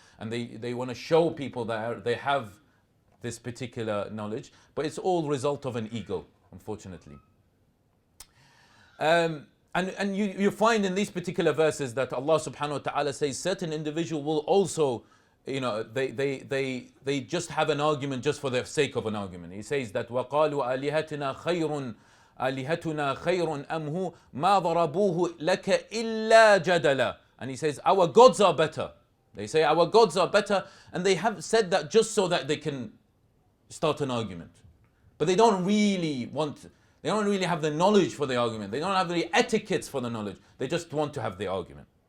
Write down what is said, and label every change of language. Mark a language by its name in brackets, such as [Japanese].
[English] And they want to show people that they have this particular knowledge. But it's all result of an ego, unfortunately. And you find in these particular verses that Allah subhanahu wa ta'ala says certain individual will also, they just have an argument just for the sake of an argument. He says that [Arabic] وَقَالُوا آلِهَتُنَا خَيْرٌ آلِهَتُنَا خَيْرٌ أَمْهُ مَا ضَرَبُوهُ لَكَ إِلَّا جَدَلًا. [English] And he says, our gods are better. They say our gods are better, and they have said that just so that they can start an argument. But they don't really have the knowledge for the argument. They don't have the etiquettes for the knowledge. They just want to have the argument.